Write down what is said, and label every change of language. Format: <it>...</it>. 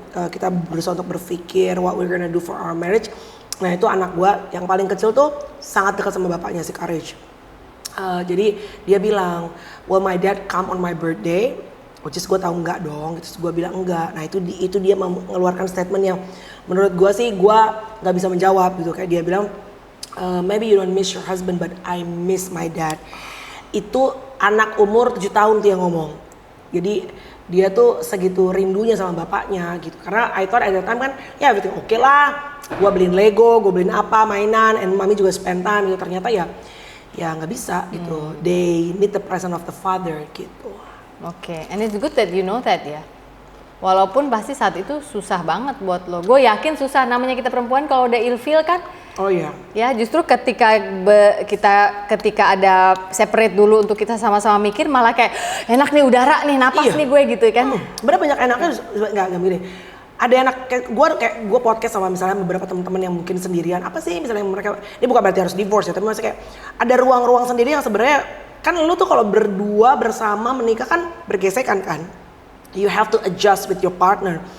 <id>Kita berusaha untuk berpikir</id> <en>what we're gonna do for our marriage.</en> <id>Nah itu anak gue yang paling kecil tuh sangat dekat sama bapaknya, si Courage. Jadi dia bilang,</id> <en>well my dad come on my birthday which is</en> <id>gue tahu enggak dong, terus gue bilang enggak. Nah itu dia mengeluarkan statement yang menurut gue sih gue nggak bisa menjawab gitu. Kayak dia bilang,</id> <en>maybe you don't miss your husband but I miss my dad.</en> <id>Itu anak umur 7 tahun tuh yang ngomong. Jadi dia tuh segitu rindunya sama bapaknya gitu. Karena</id> <en>I thought at that time</en> <id>kan ya everything oke lah. Gue beliin Lego, gue beliin apa mainan, and mami juga</id> <en>spend time</en> <id>gitu. Ternyata ya nggak bisa gitu.</id> <en>They need the presence of the father</en> <id>gitu.</id> <en>Oke, and it's good that you know that</en> <id>ya. Walaupun pasti saat itu susah banget buat lo. Gue yakin susah, namanya kita perempuan kalau udah ilfeel kan. Oh iya. Ya justru ketika ketika ada separate dulu untuk kita sama-sama mikir malah kayak enak nih udara nih napas nih gue gitu kan. Bener banyak enaknya nggak gini. Ada enak kayak gue podcast sama misalnya beberapa teman-teman yang mungkin sendirian. Apa sih misalnya mereka ini bukan berarti harus divorce ya, tapi maksudnya kayak ada ruang-ruang sendiri yang sebenarnya kan lu tuh kalau berdua bersama menikah kan bergesekan kan.</id> <en>You have to adjust with your partner.</en>